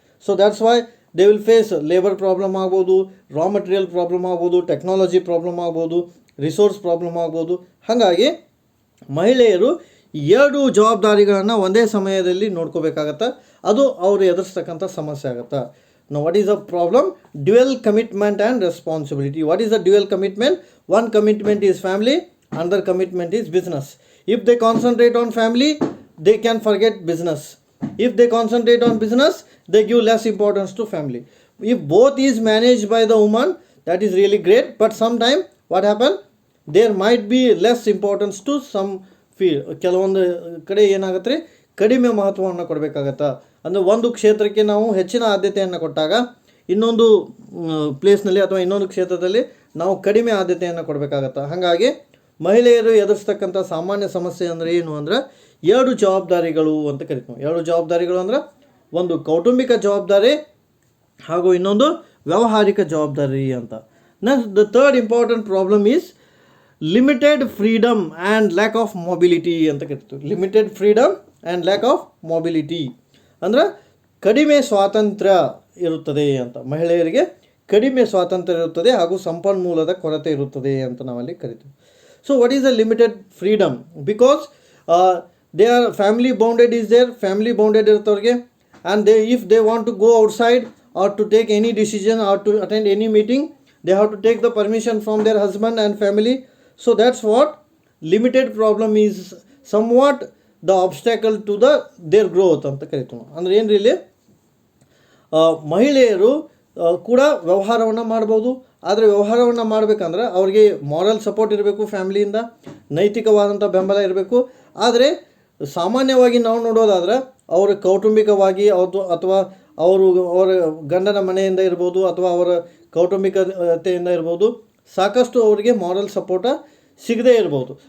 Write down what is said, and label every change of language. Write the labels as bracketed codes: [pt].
[en] So that's why they will face labor problem [kn] ಆಗ್ಬೋದು, [en] Raw material problem ಆಗ್ಬೋದು, technology problem ಆಗ್ಬೋದು, resource problem ಆಗ್ಬೋದು. [kn] ಹಾಗಾಗಿ ಮಹಿಳೆಯರು 2 ಜವಾಬ್ದಾರಿಗಳನ್ನು ಒಂದೇ ಸಮಯದಲ್ಲಿ ನೋಡ್ಕೋಬೇಕಾಗತ್ತೆ. ಅದು ಅವರು ಎದುರಿಸ್ತಕ್ಕಂಥ ಸಮಸ್ಯೆ ಆಗುತ್ತೆ. [en] Now what is the problem? Dual commitment and responsibility. What is the dual commitment? One commitment is family, another commitment is business. If they concentrate on family, they can forget business. If they concentrate on business, they give less importance to family. If both is managed by the woman, that is really great. But sometimes what happen? There might be less importance to some field. [kn] ಕೆಲವೊಂದು ಕಡೆ ಏನಾಗುತ್ತೆ, ಕಡಿಮೆ ಮಹತ್ವವನ್ನು ಕೊಡಬೇಕಾಗತ್ತೆ. ಅಂದರೆ ಒಂದು ಕ್ಷೇತ್ರಕ್ಕೆ ನಾವು ಹೆಚ್ಚಿನ ಆದ್ಯತೆಯನ್ನು ಕೊಟ್ಟಾಗ ಇನ್ನೊಂದು ಪ್ಲೇಸ್ನಲ್ಲಿ ಅಥವಾ ಇನ್ನೊಂದು ಕ್ಷೇತ್ರದಲ್ಲಿ ನಾವು ಕಡಿಮೆ ಆದ್ಯತೆಯನ್ನು ಕೊಡಬೇಕಾಗತ್ತೆ. ಹಾಗಾಗಿ ಮಹಿಳೆಯರು ಎದುರಿಸ್ತಕ್ಕಂಥ ಸಾಮಾನ್ಯ ಸಮಸ್ಯೆ ಅಂದರೆ ಏನು ಅಂದರೆ 2 ಜವಾಬ್ದಾರಿಗಳು ಅಂತ ಕರಿತೀವಿ. 2 ಜವಾಬ್ದಾರಿಗಳು ಅಂದರೆ ಒಂದು ಕೌಟುಂಬಿಕ ಜವಾಬ್ದಾರಿ ಹಾಗೂ ಇನ್ನೊಂದು ವ್ಯಾವಹಾರಿಕ ಜವಾಬ್ದಾರಿ ಅಂತ. [en] next the third important problem is limited freedom and lack of mobility [kn] ಅಂತ ಕರಿತೀವಿ. [en] Limited freedom and lack of mobility. [kn] ಅಂದರೆ ಕಡಿಮೆ ಸ್ವಾತಂತ್ರ್ಯ ಇರುತ್ತದೆ ಅಂತ, ಮಹಿಳೆಯರಿಗೆ ಕಡಿಮೆ ಸ್ವಾತಂತ್ರ್ಯ ಇರುತ್ತದೆ ಹಾಗೂ ಸಂಪನ್ಮೂಲದ ಕೊರತೆ ಇರುತ್ತದೆ ಅಂತ ನಾವಲ್ಲಿ ಕರಿತೀವಿ. [en] So what is the limited freedom? Because they are family bounded is there, [kn] family bounded ಇರ್ತವ್ರಿಗೆ, [en] And they if they want to go outside or to take any decision or to attend any meeting, they have to take the permission from their husband and family. So that's what limited problem is, somewhat the obstacle to their growth [kn] ಅಂತ ಕರಿತೀವಿ. ಅಂದರೆ ಏನು ಇಲ್ಲಿ ಮಹಿಳೆಯರು ಕೂಡ ವ್ಯವಹಾರವನ್ನು ಮಾಡ್ಬೋದು, ಆದರೆ ವ್ಯವಹಾರವನ್ನು ಮಾಡಬೇಕಂದ್ರೆ ಅವ್ರಿಗೆ ಮಾರಲ್ ಸಪೋರ್ಟ್ ಇರಬೇಕು, ಫ್ಯಾಮಿಲಿಯಿಂದ ನೈತಿಕವಾದಂಥ ಬೆಂಬಲ ಇರಬೇಕು. ಆದರೆ ಸಾಮಾನ್ಯವಾಗಿ ನಾವು ನೋಡೋದಾದ್ರೆ ಅವರು ಕೌಟುಂಬಿಕವಾಗಿ ಅಥವಾ ಅವರ ಗಂಡನ ಮನೆಯಿಂದ ಇರ್ಬೋದು ಅಥವಾ ಅವರ ಕೌಟುಂಬಿಕತೆಯಿಂದ ಇರ್ಬೋದು, ಸಾಕಷ್ಟು ಅವರಿಗೆ ಮಾರಲ್ ಸಪೋರ್ಟ ಸಿಗದೇ ಇರ್ಬೋದು.